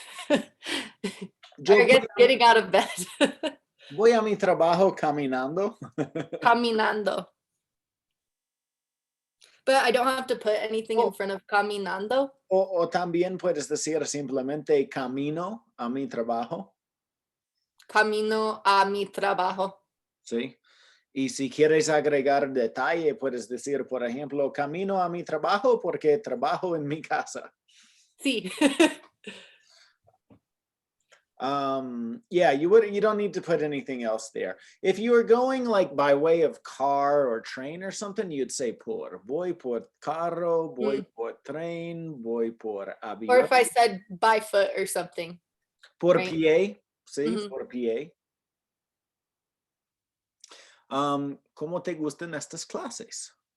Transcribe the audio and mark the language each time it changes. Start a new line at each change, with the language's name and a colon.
English: I guess getting out of bed.
Spanish: Voy a mi trabajo caminando. Caminando.
English: But I don't have to put anything in front of caminando.
Spanish: O también puedes decir simplemente camino a mi trabajo. Camino a mi trabajo. Sí. Y si quieres agregar detalle, puedes decir, por ejemplo, camino a mi trabajo porque trabajo en mi casa. Sí.
English: Yeah, you don't need to put anything else there. If you were going like by way of car or train or something, you'd say por.
Spanish: Voy por carro, voy por tren, voy por avión.
English: Or if I said by foot or something.
Spanish: Por
English: right?
Spanish: pie, sí, por pie. ¿Cómo te gustan estas clases?